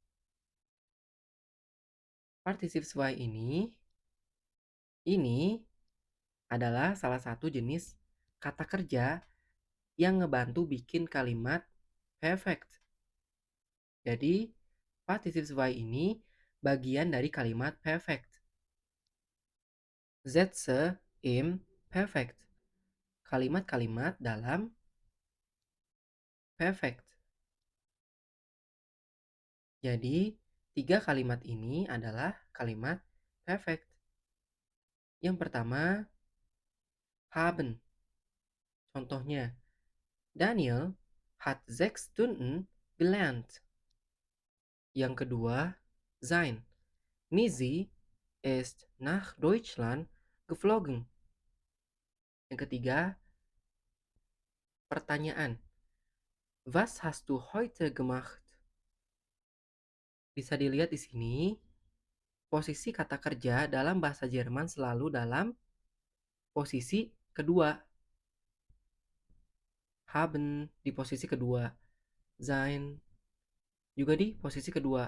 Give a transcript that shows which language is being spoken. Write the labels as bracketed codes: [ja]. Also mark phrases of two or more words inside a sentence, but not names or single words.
[id] Partizip 2 ini adalah salah satu jenis kata kerja yang ngebantu bikin kalimat perfect. Jadi, Partizip 2 ini bagian dari kalimat perfect. [de] Sätze im perfect. [id] Kalimat-kalimat dalam perfect. Jadi, 3 kalimat ini adalah kalimat perfect. Yang pertama, haben. [de] Contohnya, Daniel hat 6 Stunden gelernt. [id] Yang kedua, sein. [de] Missy ist nach Deutschland geflogen. [id] Yang ketiga, pertanyaan. [de] Was hast du heute gemacht? [id] Bisa dilihat di sini, posisi kata kerja dalam bahasa Jerman selalu dalam posisi kedua. Haben di posisi kedua. Sein juga di posisi kedua.